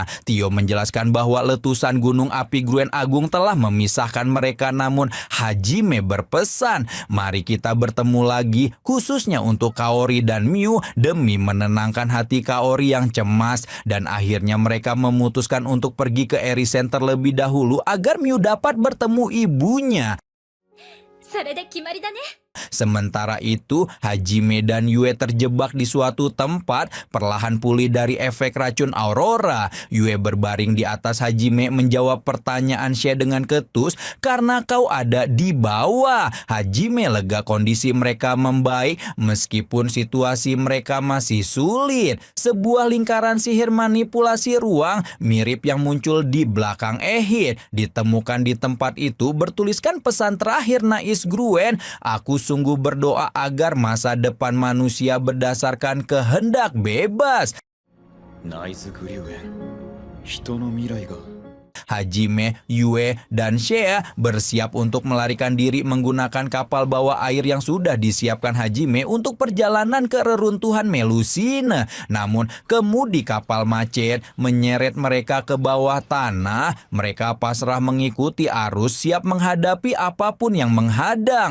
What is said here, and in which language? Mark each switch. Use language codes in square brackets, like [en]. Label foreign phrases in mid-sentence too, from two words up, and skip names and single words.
[id] Tio menjelaskan bahwa letusan gunung api Gruen Agung telah memisahkan mereka, namun Hajime berpesan, "Mari kita bertemu lagi, khususnya untuk Kaori dan Miu demi menenangkan hati Kaori yang cemas." Dan akhirnya mereka memutuskan untuk pergi ke Eri Center lebih dahulu agar Miu dapat bertemu ibunya. [ja] それで決まりだね。 [id] Sementara itu, Hajime dan Yue terjebak di suatu tempat, perlahan pulih dari efek racun Aurora. Yue berbaring di atas Hajime menjawab pertanyaan She dengan ketus, "Karena kau ada di bawah." Hajime lega kondisi mereka membaik meskipun situasi mereka masih sulit. Sebuah lingkaran sihir manipulasi ruang mirip yang muncul di belakang Ehid ditemukan di tempat itu, bertuliskan pesan terakhir Nais Gruen, "Aku sungguh berdoa agar masa depan manusia berdasarkan kehendak bebas." [ja] ナイズグリュエン人の未来が [id] Hajime, Yue, dan Shea bersiap untuk melarikan diri menggunakan kapal bawah air yang sudah disiapkan Hajime untuk perjalanan ke reruntuhan Melusine. Namun, kemudi kapal macet menyeret mereka ke bawah tanah. Mereka pasrah mengikuti arus, siap menghadapi apapun yang menghadang.